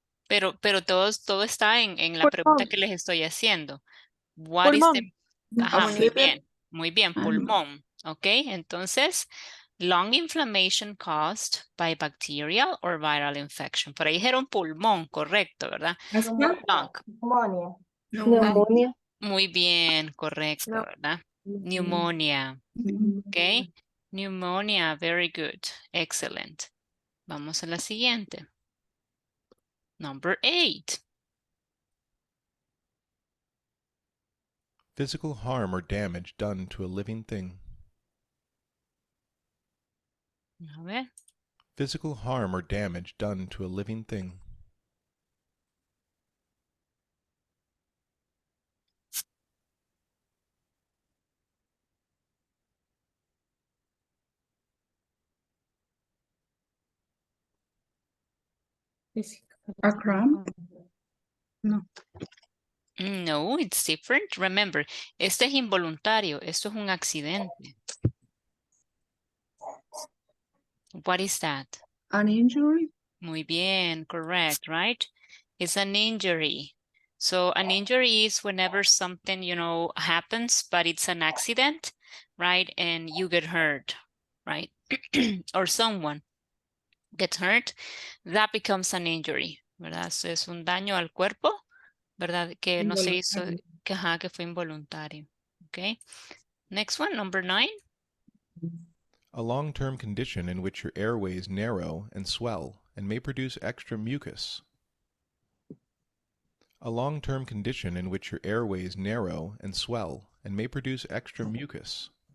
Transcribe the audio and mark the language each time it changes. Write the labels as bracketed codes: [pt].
[es] pero todo está en la pregunta que les estoy haciendo. [en] What is the... [es] Pulmón. Ajá, [en] Okay. [es] muy bien, pulmón, ¿ok? [en] Entonces, lung inflammation caused by bacterial or viral infection. [es] Por ahí dijeron pulmón, correcto, ¿verdad? Asma. [en] Lung. Pneumonia. Pneumonia. [es] Muy bien, correcto, No. ¿verdad? Pneumonia, ¿ok? [en] Pneumonia, very good, excellent. [es] Vamos a la siguiente. [en] Number 8. Physical harm or damage done to a living thing. [es] A ver. [en] Physical harm or damage done to a living thing. A crime? No. No, it's different. Remember, [es] este es involuntario. Esto es un accidente. [en] What is that? An injury? [es] Muy bien, [en] correct, right? It's an injury. So an injury is whenever something, happens, but it's an accident, right? And you get hurt, right? Or someone gets hurt, that becomes an injury, ¿verdad? [es] So es un daño al cuerpo, ¿verdad? Que no se hizo, que fue involuntario. [en] Okay. Next one, number 9. A long-term condition in which your airways narrow and swell and may produce extra mucus. A long-term condition in which your airways narrow and swell and may produce extra mucus.